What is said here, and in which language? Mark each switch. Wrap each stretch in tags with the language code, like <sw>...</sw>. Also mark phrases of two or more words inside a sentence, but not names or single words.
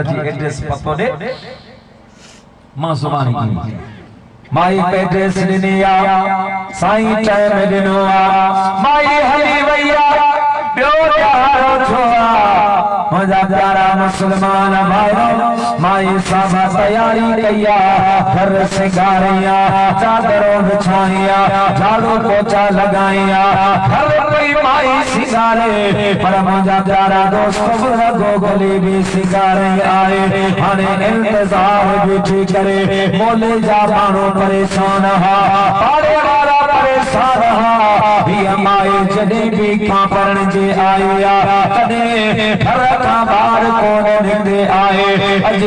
<sd>जी एड्रेस पतो दे, मां सुभाणे ईंदी, माई एड्रेस ॾिनी आ, साईं टाइम ॾिनो आ, माई हली वई आ, ॿियो ॾियारो छो आ, मुंहिंजा प्यारा मुसलमान भाइरो, माई साहब तयारी कई आ, घर सिंगारी आ, चादरों बिछाई आ, झाड़ू पोछा लगाई आ, घर कोई माई सिंगारे, पर मुंहिंजा प्यारा दोस्त बुज़ुर्गो गली भी सिंगारे आए, हाणे इंतज़ार बीठी करे, मोले जा माण्हू परेशान हा, पाड़े वारा परेशान हा, हीअ माई जॾहिं भी खां पढ़ण जे आई आ, तॾहिं घर खां ॿाहिरि कोन निकिरे आहे, अॼु</sd>